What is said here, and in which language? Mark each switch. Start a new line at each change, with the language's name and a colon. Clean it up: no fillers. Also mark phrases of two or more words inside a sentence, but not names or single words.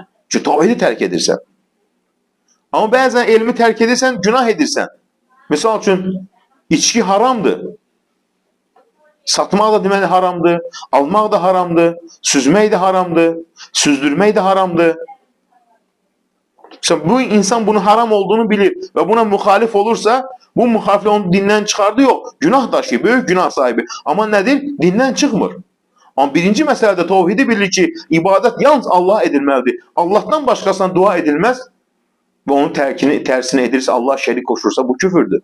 Azerbaijani: Çünki tevhidi tərk edirsən. Amma bəzən elmi tərk edirsən, günah edirsən. Misal üçün, içki haramdır. Satmaq da deməli haramdır, almaq da haramdır, süzmək də haramdır, süzdürmək də haramdır.
Turkish: Mesela bu insan bunu haram olduğunu bilir ve buna muhalif olursa bu muhalifle onu dinden çıkardı yok. Günah daşı, büyük günah sahibi. Ama nedir? Dinden çıkmır. Ama birinci meselede tevhidi bilir ki ibadet yalnız Allah'a edilmelidir. Allah'tan başkasına dua edilmez ve onun tersine edilirse Allah şerik koşursa bu küfürdür.